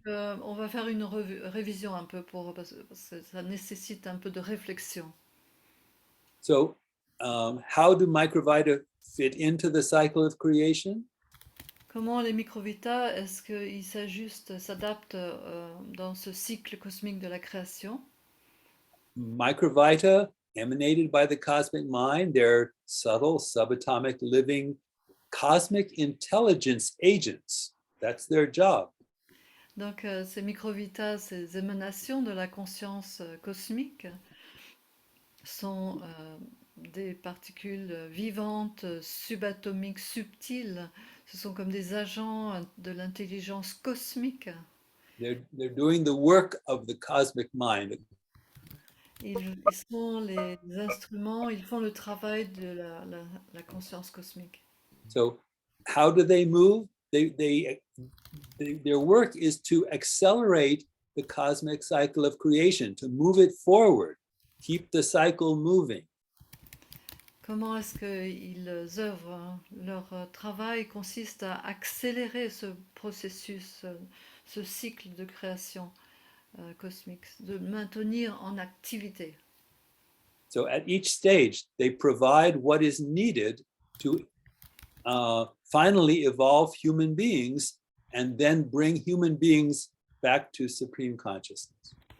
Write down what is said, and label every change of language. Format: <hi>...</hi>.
<fr>on va faire une révision un peu parce que ça nécessite un peu de réflexion.</fr> <en>So how do Microvita fit into the cycle of creation?</en> <fr>Comment les microvitas, est-ce qu'ils s'ajustent, s'adaptent dans ce cycle cosmique de la création?</fr> <en>Microvita, emanated by the cosmic mind, they're subtle, subatomic, living, cosmic intelligence agents. That's their job.</en> <fr>Donc ces microvitas, ces émanations de la conscience cosmique sont des particules vivantes, subatomiques, subtiles. Ce sont comme des agents de l'intelligence cosmique.</fr> <en>They're doing the work of the cosmic mind.</en> <fr>Ils sont les instruments, ils font le travail de la conscience cosmique.</fr> <en>So how do they move? Their work is to accelerate the cosmic cycle of creation, to move it forward, keep the cycle moving.</en> <fr>Comment est-ce qu'ils œuvrent, hein? Leur travail consiste à accélérer ce processus, ce cycle de création cosmique, de maintenir en activité.</fr> <en>So at each stage, they provide what is needed to finally evolve human beings and then bring human beings back to supreme consciousness.</en>